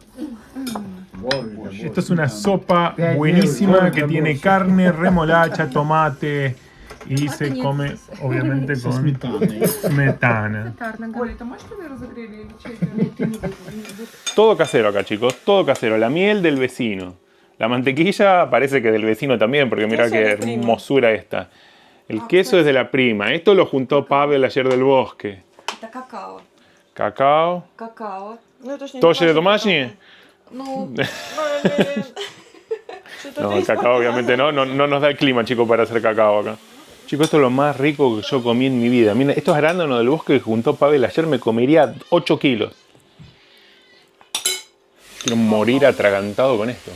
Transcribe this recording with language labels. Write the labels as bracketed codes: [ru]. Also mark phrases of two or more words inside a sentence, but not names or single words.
[es] Esto es una sopa buenísima que tiene carne, remolacha, tomate y se come obviamente con smetana. Todo casero acá, chicos, todo casero. La miel del vecino. La mantequilla parece que del vecino también, porque mira qué hermosura esta. El queso es de la prima. Esto lo juntó Pavel ayer del bosque. [ru] Это какао. [es] Cacao. [ru] Какао. Ну, это ж не Тоже домашнее домашнее? Ну, Что-то [es] No, el [ru] есть [es] cacao obviamente no nos da el clima, chicos, para hacer cacao acá. Chicos, esto es lo más rico que yo comí en mi vida. Miren, estos arándanos del bosque que juntó Pavel ayer me comería 8 kilos. Quiero morir atragantado con esto.